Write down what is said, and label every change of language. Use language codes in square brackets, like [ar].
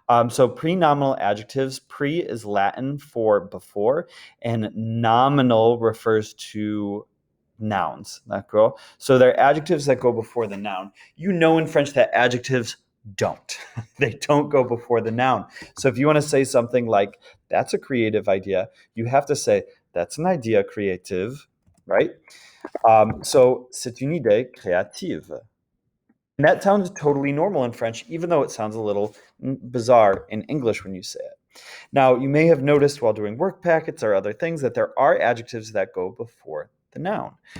[en] So prenominal adjectives, pre is Latin for before, and nominal refers to nouns. [fr] D'accord? [en] So they're adjectives that go before the noun. You know in French that adjectives don't. They don't go before the noun. So if you want to say something like, that's a creative idea, you have to say, that's an idea creative, right? [fr] So c'est une idée créative. [en] And that sounds totally normal in French, even though it sounds a little bizarre in English when you say it. Now, you may have noticed while doing work packets or other things that there are adjectives that go before the noun.